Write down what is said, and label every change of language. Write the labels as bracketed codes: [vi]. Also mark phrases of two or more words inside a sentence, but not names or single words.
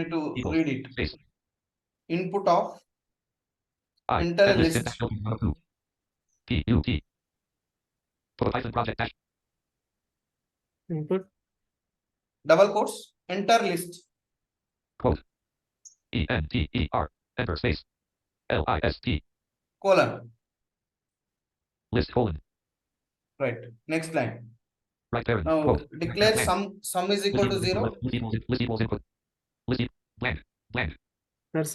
[en] you need to Equal. read it. Space. Input of I. enter a And list list. dash filter 1 of 2. P. U. T. For Python project dash. Input. Double quotes, enter list. Quote. E-N-T-E-R. Enter space. L-I-S-T. Colon. List colon. Right. Next line. Right parent. Now Quote. declare Blank. sum is equal to 0. List equals input. List blank. Blank. Sir, sum.